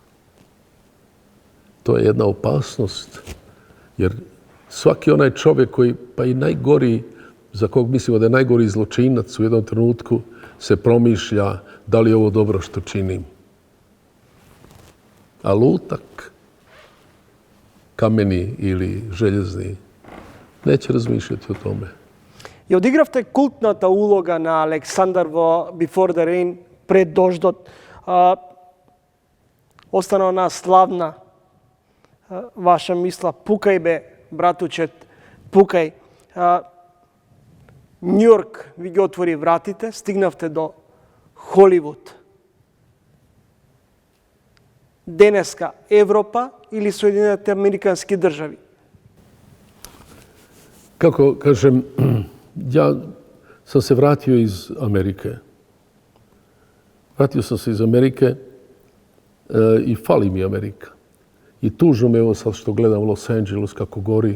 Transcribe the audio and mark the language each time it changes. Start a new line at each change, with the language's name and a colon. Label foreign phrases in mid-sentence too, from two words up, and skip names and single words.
Croatian: To je jedna opasnost, jer svaki onaj čovjek koji, pa i najgori, za kog mislimo da je najgori zločinac u jednom trenutku, se promišlja da li je ovo dobro što činim. A lutak, kameni ili željezni, neće razmišljati o tome.
Macedonian: Ја одигравте култната улога на Александар во Before the Rain, пред дождот. Остана она славна ваша мисла, пукај бе, братучет, пукај. Њујорк ви ги отвори вратите, стигнавте до Холивуд. Денеска Европа или Соединените Американски држави?
Croatian: Kako kažem, ja sam se vratio iz Amerike. Vratio sam se iz Amerike i fali mi Amerika. I tužno me evo sad što gledam Los Angeles kako gori.